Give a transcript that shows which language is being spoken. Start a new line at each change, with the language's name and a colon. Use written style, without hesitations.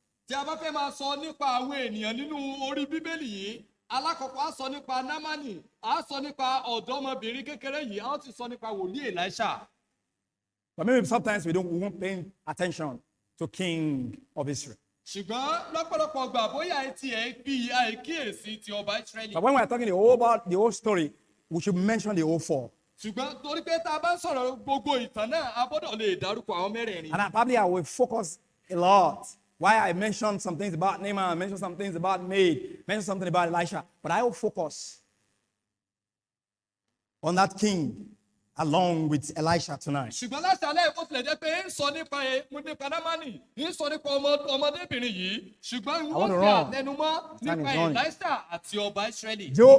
Yoruba: tí a bá fẹ́ máa sọ nípa àwọn ènìyàn nínú orí bíbélì yìí, alákọ̀ọ́kọ́ á sọ nípa námánì, á sọ nípa ọ̀dọ́mọbìnrin kékeré yìí, á sì sọ nípa wòlíì Elisha.
English: But maybe sometimes we won't pay attention to King of Israel.
Yoruba: ṣùgbọ́n lọ́pọ̀lọpọ̀ gbà bóyá etí ẹ̀ bí àìkíyèsí ti ọba Ísírẹ́lì.
English: But when we're talking about the whole story, we should mention the whole four.
Yoruba: ṣùgbọ́n torí pé tá a bá ń sọ̀rọ̀ gbogbo ìtàn náà, a gbọ́dọ̀ lè dárúkọ àwọn mẹ́rẹ̀ẹ̀rin.
English: And probably I will focus a lot. Why I mentioned some things about Naaman, mentioned some things about Maid, mentioned something about Elisha. But I will focus on that king along with Elisha tonight.
Yoruba: ṣùgbọ́n láṣálẹ́ bó tilẹ̀ jẹ́ pé ń sọ nípa námánì, ń sọ nípa ọmọdébìnrin yìí, ṣùgbọ́n wọ́n fi àtẹnumọ́ nípa Elisha àti ọba Ísírẹ́lì.